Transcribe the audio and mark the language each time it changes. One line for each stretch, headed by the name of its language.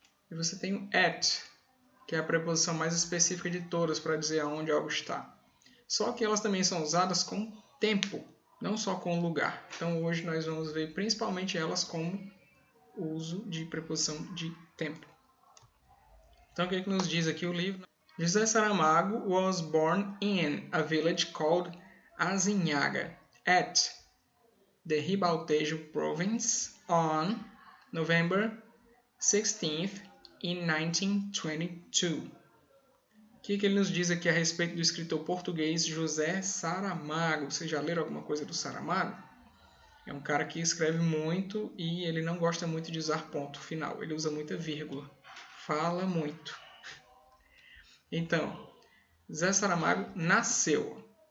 Portuguese: E você tem o at, que é a preposição mais específica de todas para dizer aonde algo está. Só que elas também são usadas com tempo, não só com lugar. Então hoje nós vamos ver principalmente elas como uso de preposição de tempo. Então o que nos diz aqui o livro?
English: José Saramago was born in a village called Azinhaga at the Ribaltejo province on November 16th in 1922.
Portuguese: O que ele nos diz aqui a respeito do escritor português José Saramago? Vocês já leram alguma coisa do Saramago? É um cara que escreve muito e ele não gosta muito de usar ponto final. Ele usa muita vírgula. Fala muito. Então, José Saramago nasceu.